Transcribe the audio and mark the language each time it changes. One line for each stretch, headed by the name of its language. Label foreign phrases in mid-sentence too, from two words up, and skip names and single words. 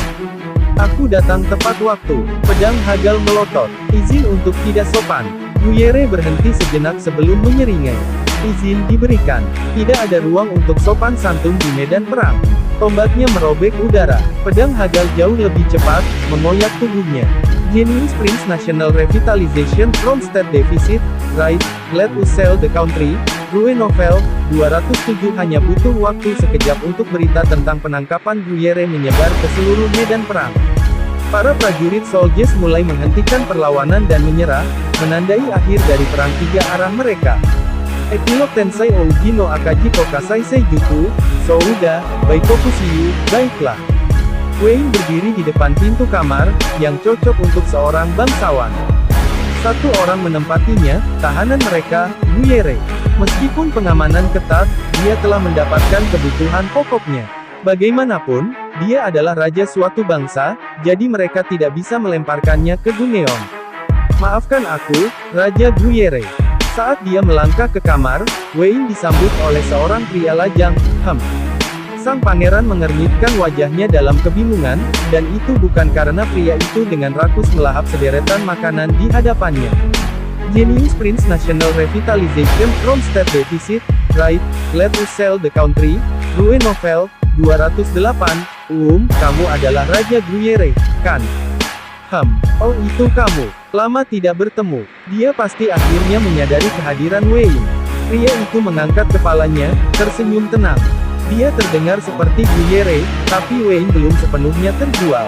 Indonesian: Aku datang tepat waktu, pedang Hagal melotot, izin untuk tidak sopan. Gruyere berhenti sejenak sebelum menyeringai. Izin diberikan, tidak ada ruang untuk sopan santun di medan perang. Tombaknya merobek udara, pedang Hagal jauh lebih cepat, mengoyak tubuhnya. Genius Prince National Revitalization from State Deficit, right, let us sell the country, Rue Novel, 207 hanya butuh waktu sekejap untuk berita tentang penangkapan Gruyere menyebar ke seluruh medan perang. Para prajurit Soldiers mulai menghentikan perlawanan dan menyerah, menandai akhir dari perang tiga arah mereka. Epilog Tensai Ouji no Akaji Kokasai Seijuku, Souda, Baikoku Shiyu, baiklah. Wayne berdiri di depan pintu kamar, yang cocok untuk seorang bangsawan. Satu orang menempatinya, tahanan mereka, Guyere. Meskipun pengamanan ketat, dia telah mendapatkan kebutuhan pokoknya. Bagaimanapun, dia adalah raja suatu bangsa, jadi mereka tidak bisa melemparkannya ke Gunneon. Maafkan aku, Raja Guyere. Saat dia melangkah ke kamar, Wayne disambut oleh seorang pria lajang. Sang pangeran mengernyitkan wajahnya dalam kebingungan, dan itu bukan karena pria itu dengan rakus melahap sederetan makanan di hadapannya. Genius Prince National Revitalization from State Deficit, right, let us sell the country, Rue Novel, 208, kamu adalah Raja Gruyere, kan? Oh itu kamu. Lama tidak bertemu. Dia pasti akhirnya menyadari kehadiran Wayne. Pria itu mengangkat kepalanya, tersenyum tenang. Dia terdengar seperti Gruyere, tapi Wayne belum sepenuhnya terjual.